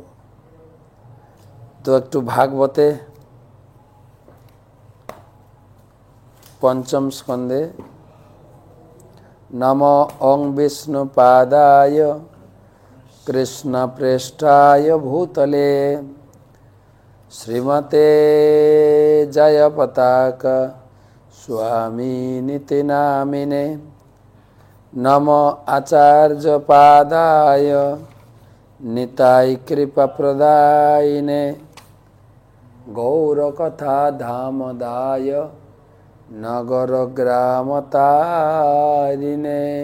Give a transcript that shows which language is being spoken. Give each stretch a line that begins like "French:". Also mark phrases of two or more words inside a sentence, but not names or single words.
Bangla: তো একটু ভাগবতে 5ম স্কন্ধে
Sanskrit: নম ওং বিষ্ণু পাদায় কৃষ্ণ পৃষ্ঠায় ভূতলে श्रीमते जय पताका स्वामी नीति नामिने नमो आचार्य पादाय निताय कृपा प्रदायिने गौर कथा धामदाय नगर ग्राम तारिणे।